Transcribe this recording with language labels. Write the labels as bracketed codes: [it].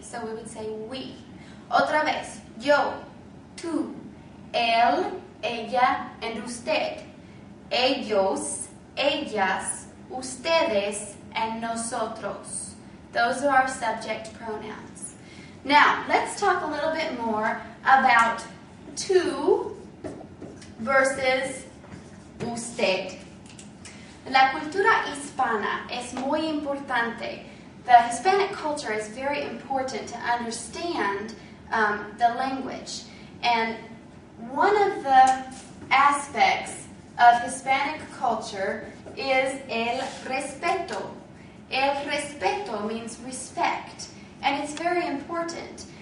[en] So we would say we. [es] Otra vez. Yo. Tú. Él. Ella. [en] And [es] usted. Ellos. Ellas. Ustedes. [en] And [es] nosotros. [en] Those are our subject pronouns. Now, let's talk a little bit more about tú versus usted. [es] La cultura hispana es muy importante. [en] The Hispanic culture is very important to understand the language. And one of the aspects of Hispanic culture is el respeto. El respeto means respect. And it's very important.